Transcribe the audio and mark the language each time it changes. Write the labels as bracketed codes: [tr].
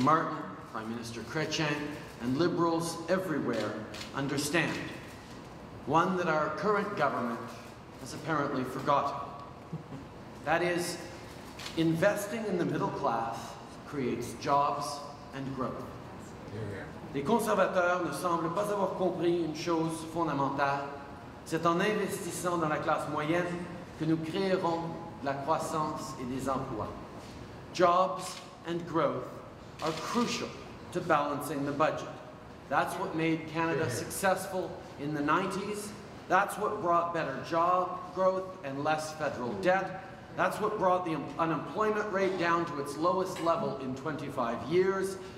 [en] Martin, Prime Minister Chrétien, and Liberals everywhere understand. One that our current government has apparently forgotten. That is, investing in the middle class creates jobs and growth. [fr] Les conservateurs ne semblent pas avoir compris une chose fondamentale. C'est en investissant dans la classe moyenne que nous créerons de la croissance et des emplois. [en] Jobs and growth are crucial to balancing the budget. That's what made Canada successful in the 90s. That's what brought better job growth and less federal debt. That's what brought the unemployment rate down to its lowest level in 25 years.